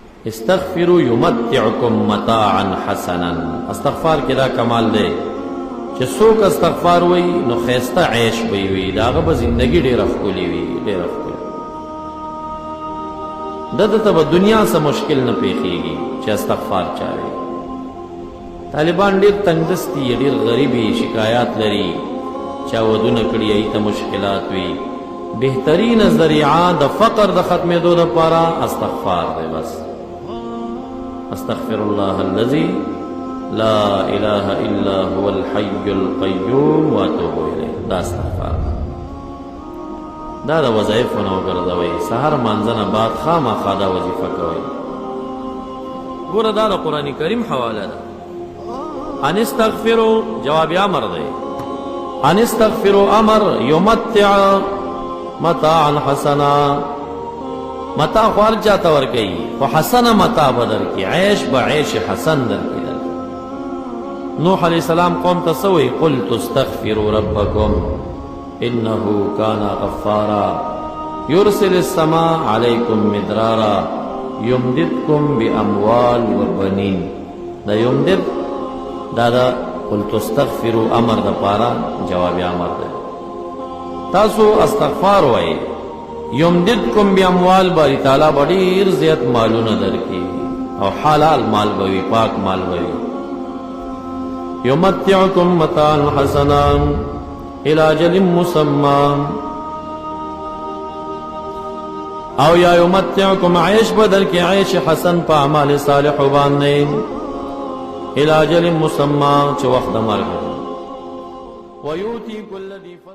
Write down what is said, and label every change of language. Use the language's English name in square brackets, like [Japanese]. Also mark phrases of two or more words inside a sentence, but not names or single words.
[Arabic] استغفروا یمتعکم متاعا حسنا. [Pashto] استغفار کې دا کمال دی چې څوک استغفار وایي نو ښایسته عیش به یې وي، د هغه به زندګي ډېره ښکلې وي، ډېره ښکلې. دته ته به دنیا څه مشکل نه پیښیږي چې استغفار چا وي. طالبان ډېر تنګدستي، ډېر غریبي، شکایات لري، چا ودونه کړي ای ته مشکلات وي. بهترین ذریعه د فقر د ختمېدو دپاره استغفار دی. [Arabic] بس استغفر الله الذي لا اله الا هو الحي القيوم واتوب الیه. [Pashto] دا استغفار دا د وظایفو نه وګرځوئ. سحر مانځنه بعد خامخا دا وظیفه کوئ. ګوره دا د قرآن کریم حواله ده. [Arabic] ان استغفروا [Pashto] جواب امر دی. [Arabic] ان استغفروا امر یمتع متاعا حسنا. [Pashto] متاع خوار چاته ورکوي خو حسنه متاع به درکړي، عیش به عیش حسن درکړي. نوح علیہ السلام قوم ته څه وایي؟ [Arabic] قلت استغفروا ربکم انه کان غفارا یرسل السماء علیکم مدرارا یمددکم باموال وبنین. [Pashto] دا یمدد دا [Arabic] قلت استغفروا [Pashto] امر د پاره جواب امر دی. تاسو استغفار وایي [Arabic] یمددکم باموال، [Pashto] باری تعالی به ډېر زیات مالونه درکړي او حلال مال به وي، پاک مال به وي. [Arabic] یمتعکم متاعا حسنا الی اجل مسمى، [Pashto] او یا یمتعکم عیش بدل کې عیش حسن په اعمال صالح باندې [Arabic] الی اجل مسمى [Pashto] چې وخت د مرګ [Arabic] ویؤتی کل ذی